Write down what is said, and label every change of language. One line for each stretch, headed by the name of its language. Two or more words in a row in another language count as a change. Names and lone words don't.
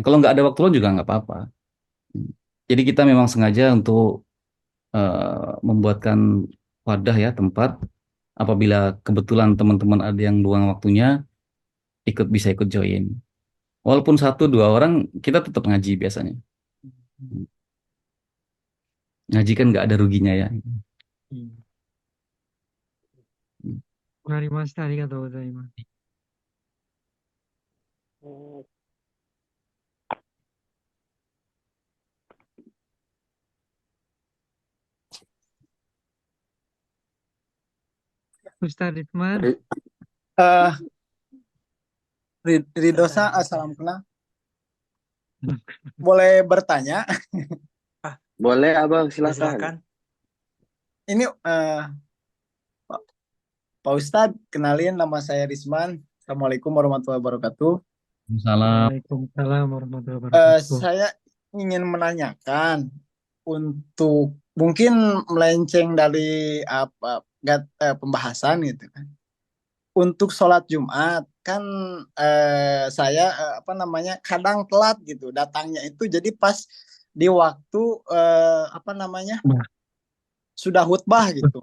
Indonesian: Kalau nggak ada waktu luang juga nggak apa-apa. Jadi kita memang sengaja untuk membuatkan wadah ya tempat. Apabila kebetulan teman-teman ada yang luang waktunya, bisa ikut join. Walaupun 1 2 orang, kita tetap ngaji biasanya. Ngaji kan nggak ada ruginya ya.
Japanese: Wakarimashita, arigatou gozaimasu.
Indonesian: Ustadz Ridman, Eh, Ridosa, assalamualaikum. Boleh bertanya? Boleh Abang, Silakan. silakan. Ini Pak Ustadz, kenalin nama saya Risman.
Arabic: السلام عليكم ورحمة الله وبركاته.
Indonesian: Salam.
Arabic: وعليكم السلام ورحمة الله وبركاته.
Indonesian: Saya ingin menanyakan untuk mungkin melenceng dari pembahasan gitu kan. Untuk sholat Jumat kan saya kadang telat gitu datangnya itu jadi pas di waktu sudah khutbah gitu.